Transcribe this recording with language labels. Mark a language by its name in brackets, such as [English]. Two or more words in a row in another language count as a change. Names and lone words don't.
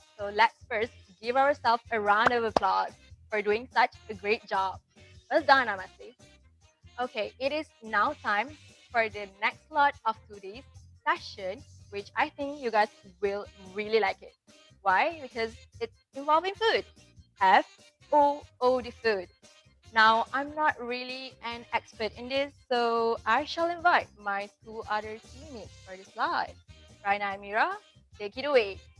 [English] So let's first give ourselves a round of applause for doing such a great job. Well done, Namaste. Okay, it is now time for the next lot of today's session, which I think you guys will really like it. Why? Because it's involving food. F-O-O, the food. Now, I'm not really an expert in this, so I shall invite my 2 other teammates for this slide. Raina and Mira, take it away.